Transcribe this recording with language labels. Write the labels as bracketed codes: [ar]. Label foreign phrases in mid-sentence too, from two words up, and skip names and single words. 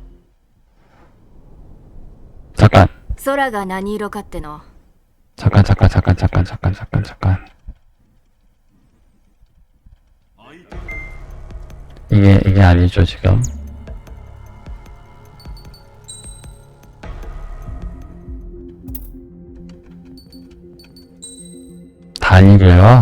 [ko] 잠깐. [ja] 空が何色かっての [ko] 잠깐. 이게 아니죠, 지금. 단위를요?